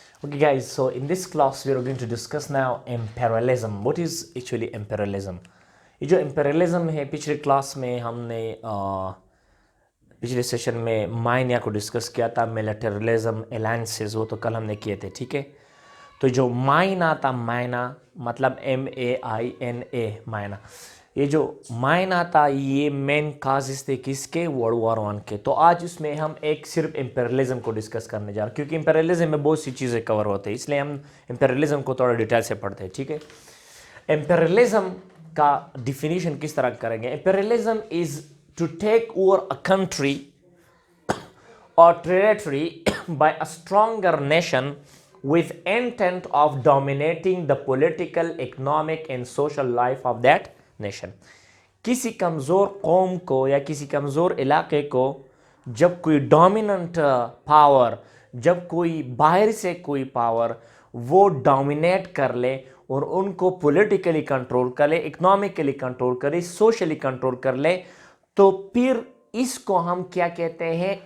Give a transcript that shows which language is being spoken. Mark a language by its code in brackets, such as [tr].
[en] Okay, guys, so in this class, we are going to discuss now imperialism. What is actually imperialism? [hi] ये जो imperialism है, पिछले class में हमने पिछले सेशन में माइनिया को डिस्कस किया था, मिलिटरिज्म, अलायंसेस, वो तो कल हमने किए थे, ठीक है। तो जो माइना था, माइना मतलब MAINA, माइना, ये जो माइना था ये मेन काजेस थे किसके, वर्ल्ड वॉर वन के। तो आज उसमें हम एक सिर्फ इंपेरियलिज्म को डिस्कस करने जा रहे हैं, क्योंकि इंपेरियलिज्म में बहुत सी चीज़ें कवर होते हैं, इसलिए हम इंपेरियलिज्म को थोड़ा डिटेल से पढ़ते हैं, ठीक है। इंपेरियलिज्म का डिफिनीशन किस तरह करेंगे? [en] Imperialism is to take over a country or territory by a stronger nation with intent of dominating the political, economic and social life of that nation. [hi] किसी कमज़ोर कौम को या किसी कमज़ोर इलाके को जब कोई डोमिनेंट पावर, जब कोई बाहर से कोई पावर वो डोमिनेट कर ले और उनको पॉलिटिकली कंट्रोल कर ले, इकोनॉमिकली कंट्रोल कर ले, सोशली कंट्रोल कर ले, तो फिर इसको हम क्या कहते हैं?